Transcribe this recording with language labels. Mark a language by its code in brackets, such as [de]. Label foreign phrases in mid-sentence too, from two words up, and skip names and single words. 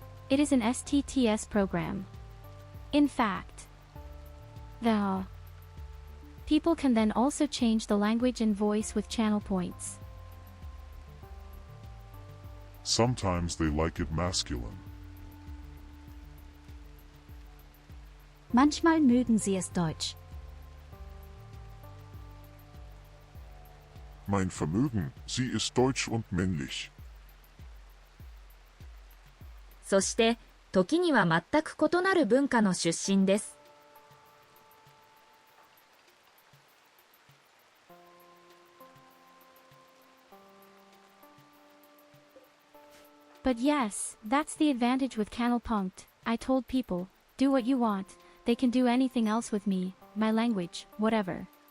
[en] It is an STTS program. In fact, the people can then also change the language and voice with channel points. Sometimes they like it masculine. [de] Manchmal mögen sie es deutsch. Mein Vermögen, sie ist deutsch und männlich. [ja] そして、時には全く異なる文化の出身です。 [en] But yes, that's the advantage with Canalpunkt. I told people, do what you want, they can do anything else with me, my language, whatever.